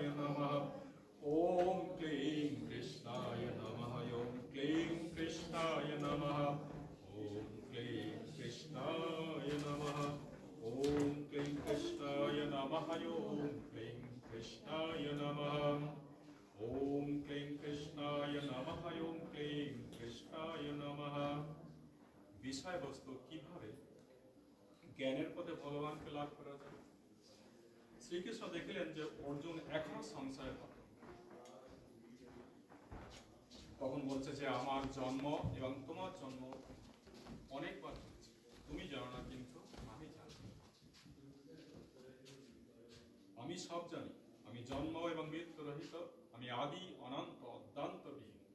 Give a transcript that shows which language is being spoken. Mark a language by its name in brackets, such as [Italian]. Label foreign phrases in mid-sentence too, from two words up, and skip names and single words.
[Sanskrit] नमः ओम क्लीं कृष्णाय नमः ओम क्लीं कृष्णाय नमः ओम क्लीं कृष्णाय नमः ओम क्लीं कृष्णाय नमः ओम क्लीं कृष्णाय नमः ओम क्लीं कृष्णाय नमः ओम क्लीं कृष्णाय नमः [Bangla] বিষয়বস্তু কিভাবে জ্ঞানের পথে ভগবানকে লাভ করা যায় শ্রীকৃষ্ণ দেখিলেন যে অর্জুন এখনো সংশয় থাকে তখন বলছে যে আমার জন্ম এবং তোমার জন্ম অনেকবার হয়েছে তুমি জানো না কিন্তু আমি জানি আমি সব জানি আমি জন্ম এবং মৃত্যু রহিত আমি আদি অনন্ত অদ্যান্তবিহীন